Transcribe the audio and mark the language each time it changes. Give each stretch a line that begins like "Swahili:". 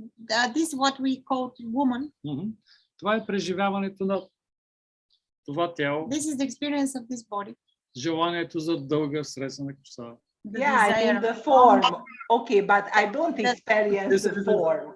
English: This is what we call woman.
Bulgarian: това е преживяването на това тяло,
English: This is the experience of this body.
Bulgarian: желанието за дълга сресена коса.
English: Yeah, I mean the form. Okay, but I don't experience the form.